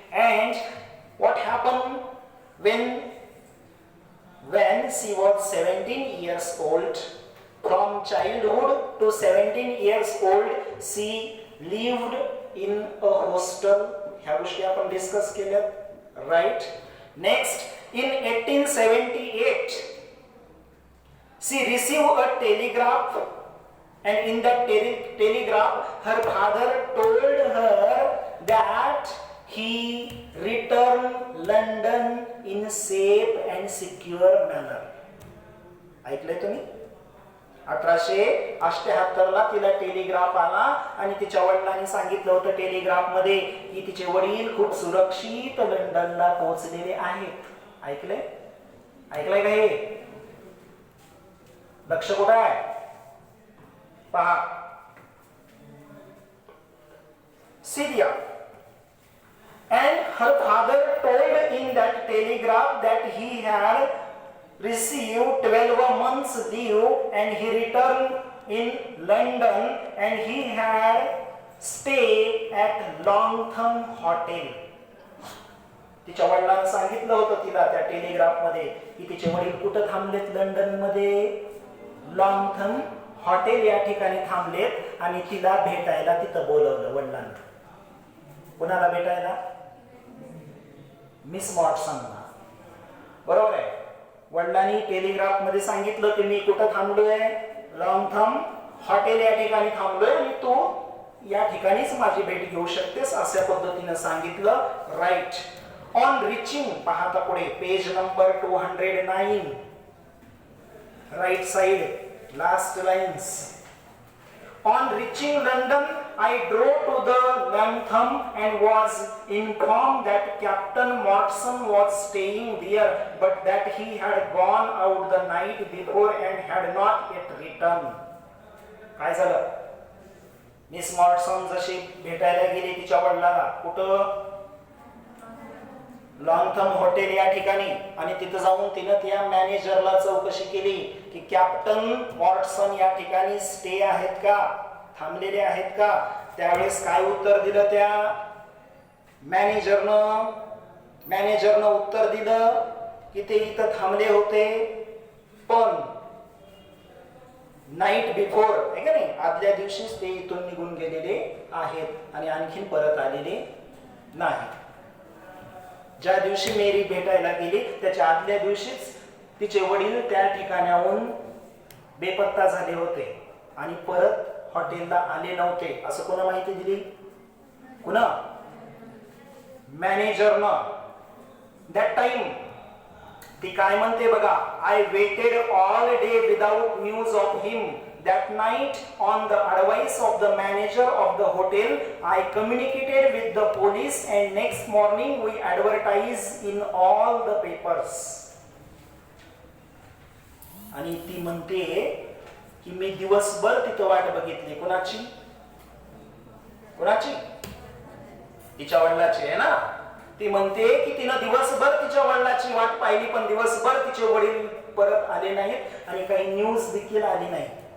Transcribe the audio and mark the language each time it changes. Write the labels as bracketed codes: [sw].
[en] And what happened when she was 17 years old? From childhood to 17 years old she lived in a hostel. [mr] ह्या गोष्टी आपण discuss केल्या, right. [en] Next, in 1878 she received a telegraph and in that telegraph her father told her that he returned London in safe and secure manner. [mr] ऐकलंय तुम्ही? 1878 ला तिला telegraph आला आणि तिच्या वडिलांनी सांगितलं होतं टेलिग्राफ मध्ये की तिचे वडील खूप सुरक्षित लंडनला पोहोचलेले आहेत. ऐकलंय? ऐकलंय का हे? लक्ष कुठं आहे? पहा, सिरिया. [en] And her father told in that telegraph that he had received 12 months leave and he returned in London and he had stay at Longtham Hotel. [mr] तिच्या वडिलांनी सांगितलं होतं तिला त्या टेलिग्राफ मध्ये की तिचे वडील कुठं थांबलेत? लंडन मध्ये लॉंगथम हॉटेल या ठिकाणी थांबलेत आणि तिला भेटायला तिथं बोलवलं वडिलांनी. कुणाला भेटायला? मिस मॉर्टसनला. बरोबर आहे. वडिलांनी टेलिग्राफ मध्ये सांगितलं की मी कुठं थांबलोय? लॉंगथम हॉटेल या ठिकाणी थांबलोय आणि तू या ठिकाणीच माझी भेट घेऊ शकतेस अशा पद्धतीने सांगितलं. राईट. [en] on reaching, [mr] पाहता पुढे page number 209, right side, last lines. [en] On reaching London, I drove to the Longtham and was informed that Captain Mortson was staying there, but that he had gone out the night before and had not yet returned. [mr] काय झालं? Miss Mortensen जशी भेटायला गेली तिच्या वडिलांना कुठं? लॉंगथम hotel या ठिकाणी, आणि तिथं जाऊन तिनं त्या मॅनेजरला चौकशी केली की कॅप्टन मॉर्टसन या ठिकाणी स्टे आहेत का, थांबलेले आहेत का? त्यावेळेस काय उत्तर दिलं त्या मॅनेजरनं उत्तर दिलं की ते इथं थांबले होते पण नाईट बिफोर, आहे का नाही, आदल्या दिवशीच ते इथून निघून गेलेले आहेत आणि आणखीन परत आलेले नाही. ज्या दिवशी मेरी भेटायला गेली त्याच्या आदल्या दिवशीच तिचे वडील त्या ठिकाणाहून बेपत्ता झाले होते आणि परत हॉटेलला आले नव्हते. असं कोणा माहिती दिली? कुणा? मॅनेजरनं. [en] that time [mr] ती काय म्हणते बघा, [en] I waited all day without news of him. That night, on the advice of the manager of the hotel, I communicated with the police and next morning we advertised in all the papers. [mr] आणि ती म्हणते की मी दिवसभर तिथं वाट बघितली. कोणाची? कोणाची? तिच्या वडिलाची आहे ना. ती म्हणते की तिनं दिवसभर तिच्या वडिलाची वाट पाहिली पण दिवसभर तिचे वडील परत आले नाहीत आणि काही न्यूज देखील आली नाही.